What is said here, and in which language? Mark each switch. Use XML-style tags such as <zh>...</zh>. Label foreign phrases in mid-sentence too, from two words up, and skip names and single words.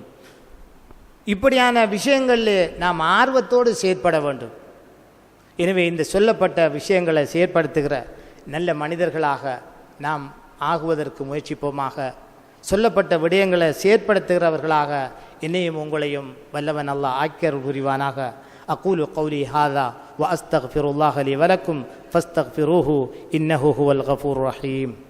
<ta>இப்படியான விஷயங்களில் நாம் ஆர்வத்தோடு செயற்பட வேண்டும். எனவே இந்த சொல்லப்பட்ட விஷயங்களை செயற்படுத்துகிற நல்ல மனிதர்களாக நாம் ஆகுவதற்கு முயற்சிப்போமாக. சொல்லப்பட்ட விடயங்களை செயற்படுத்துகிறவர்களாக என்னையும் உங்களையும் வல்லவன் அல்லாஹ் ஆக்கியருள் புரிவானாக.</ta> <ar>أقول قولي هذا وأستغفر الله لي ولكم فاستغفروه إنه هو الغفور الرحيم.</ar>